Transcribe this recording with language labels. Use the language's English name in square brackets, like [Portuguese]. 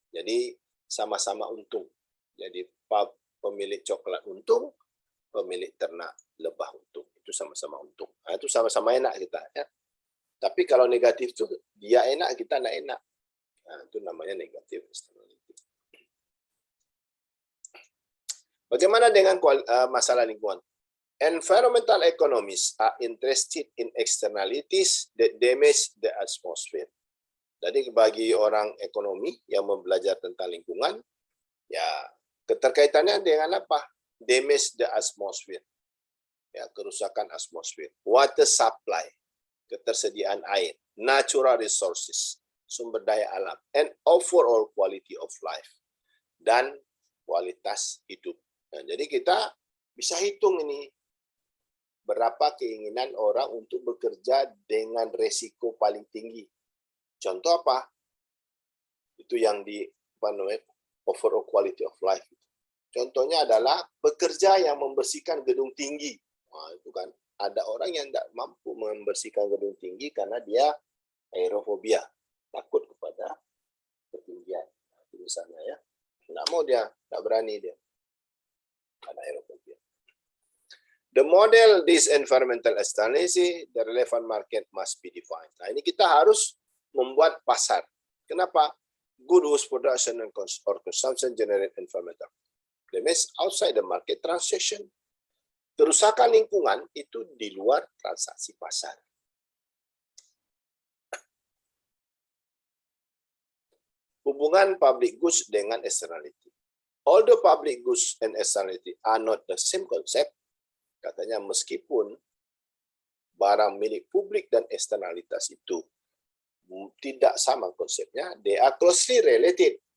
[Indonesian] Jadi sama-sama untung. Jadi pemilik coklat untung, pemilik ternak lebah untung. Itu sama-sama untung. Nah, itu sama-sama enak kita ya. Tapi kalau negatif itu dia enak, kita tidak enak. Nah, itu namanya negatif externality. Bagaimana dengan masalah lingkungan? [English] Environmental economists are interested in externalities that damage the atmosphere. [Indonesian] Jadi bagi orang ekonomi yang belajar tentang lingkungan, ya keterkaitannya dengan apa? Damage the atmosphere. Ya, kerusakan atmosfer. [English] Water supply, ketersediaan air, natural resources, sumber daya alam, and overall quality of life, dan kualitas hidup. [Indonesian] Nah, jadi kita bisa hitung ini, berapa keinginan orang untuk bekerja dengan resiko paling tinggi. Contoh apa? Itu yang di overall quality of life. Contohnya adalah bekerja yang membersihkan gedung tinggi. Nah, itu kan ada orang yang tidak mampu membersihkan gedung tinggi karena dia aerofobia, takut kepada ketinggian. Misalnya ya, tidak mau dia, tidak berani dia, karena aerofobia. [English] The model this environmental externality, the relevant market must be defined. [Indonesian] Nah, ini kita harus membuat pasar. Kenapa? [English] Good whose production or consumption generate environmental damage outside the market transaction. [Indonesian] Kerusakan lingkungan itu di luar transaksi pasar. [English] Hubungan public goods dengan externality. although public goods and externality are not the same concept, katanya meskipun barang milik publik dan eksternalitas itu tidak sama konsepnya, they are closely related.